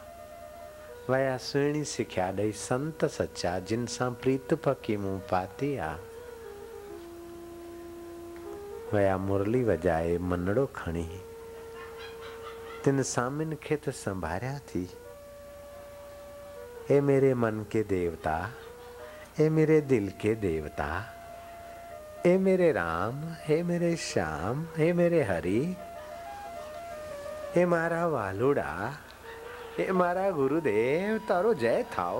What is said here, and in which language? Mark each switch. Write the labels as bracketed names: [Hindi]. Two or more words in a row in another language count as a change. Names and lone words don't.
[Sindhi] वया सुहिणी सिख्या ॾेई संत सच्चा, जिन सां प्रीत पकी मूं पाती आहे। वया मुरली वॼाए मनड़ो खणी, तिन सामिन खे त संभारिया थी। [Hindi] ए मेरे मन के देवता, ए मेरे दिल के देवता, ए मेरे राम, हे मेरे श्याम, हे मेरे हरि, [Gujarati] હે મારા વાલુડા, હે મારા ગુરુદેવ, તારો જય થાઓ।